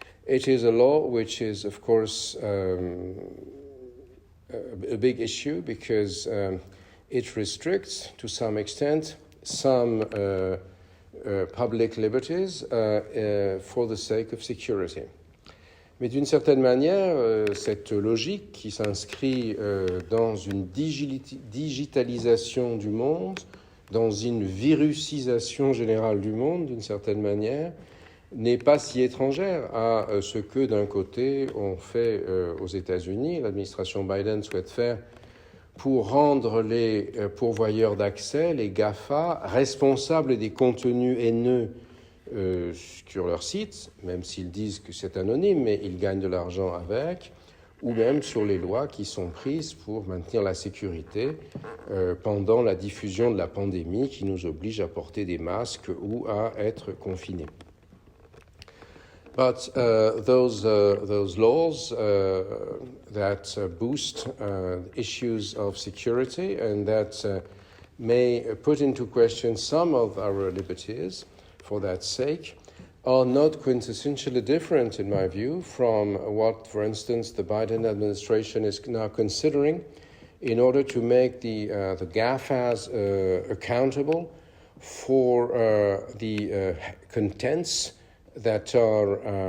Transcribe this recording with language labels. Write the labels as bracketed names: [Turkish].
[English] It is a law which is, of course, a big issue because it restricts, to some extent, some public liberties for the sake of security. [French] Mais d'une certaine manière, cette logique qui s'inscrit dans une digitalisation du monde, dans une virusisation générale du monde, d'une certaine manière, n'est pas si étrangère à ce que, d'un côté, on fait aux États-Unis, l'administration Biden souhaite faire pour rendre les pourvoyeurs d'accès, les GAFA, responsables des contenus haineux sur leur site, même s'ils disent que c'est anonyme, mais ils gagnent de l'argent avec, ou même sur les lois qui sont prises pour maintenir la sécurité pendant la diffusion de la pandémie qui nous oblige à porter des masques ou à être confinés. [English] But those laws that boost issues of security and that may put into question some of our liberties for that sake are not quintessentially different, in my view, from what, for instance, the Biden administration is now considering in order to make the GAFAs accountable for the contents that are